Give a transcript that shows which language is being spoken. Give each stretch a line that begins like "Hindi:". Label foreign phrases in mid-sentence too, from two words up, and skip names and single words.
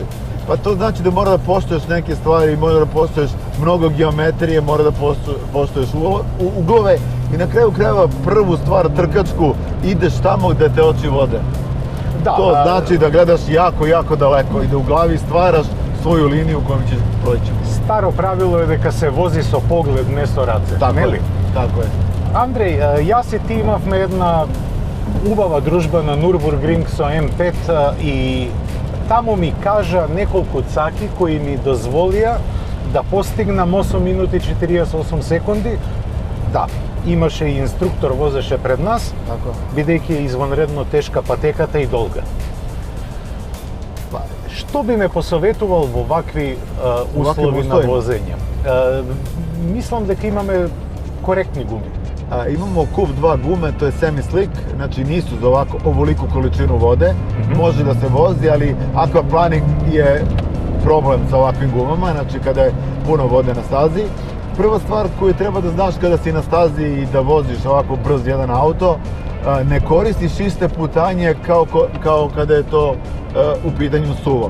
Serbian: Pa to znači da mora da poštuješ neke stvari, mora da poštuješ mnogo geometrije, mora da poštuješ uglove i na kraju krajeva prvu stvar trkačku ideš tamo gde te oči vode. Da, to znači da gledaš jako, jako daleko i da u glavi stvaraš svoju liniju kojom ćeš proći.
Macedonian: Старо правило е дека се вози со поглед, не со раце,
Serbian: Tako
Macedonian: нели?
Serbian: je, tako je.
Macedonian: Андреј, јас и ти имавме една убава дружба на Нурбургринг со М5 и таму ми кажа неколку цаки кои ми дозволија да постигнам 8 минути 48 секунди. Да, имаше и инструктор возеше пред нас,
Serbian: Tako.
Macedonian: бидејќи е извонредно тешка патеката и долга. Што би ме посоветувал во вакви услови на возење? Мислам дека имаме коректни гуми.
Serbian: Imamo Cube 2 gume, to je semi-slick, znači nisu za ovoliku količinu vode, može da se vozi, ali aquaplaning je problem sa ovakvim gumama, znači kada je puno vode na stazi. Prva stvar koju treba da znaš kada si na stazi i da voziš ovako brz jedan auto, ne koristiš iste putanje kao kada je to u pitanju suvo.